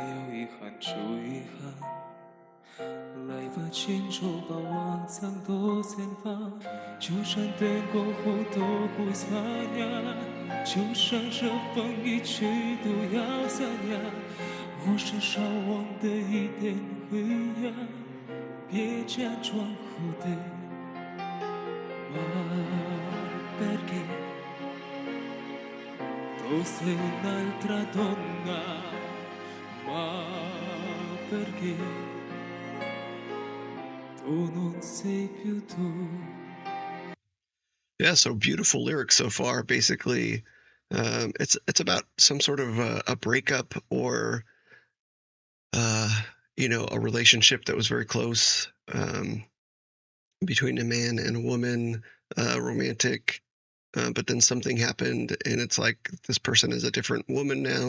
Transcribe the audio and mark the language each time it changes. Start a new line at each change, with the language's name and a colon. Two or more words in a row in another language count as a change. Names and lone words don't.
Chinese: 有遗憾就遗憾，来吧牵手把往常都散发，就算等过后都不算呀，就算这风一去都要散呀，我身上忘的一点灰呀，别假装后退。
Italian: Ma perché tu sei un'altra donna? Ma perché tu non sei più tu?
English: Yeah, so beautiful lyrics so far. Basically, it's about some sort of a breakup or you know, a relationship that was very close. Between a man and a woman, romantic, but then something happened, and it's like this person is a different woman now.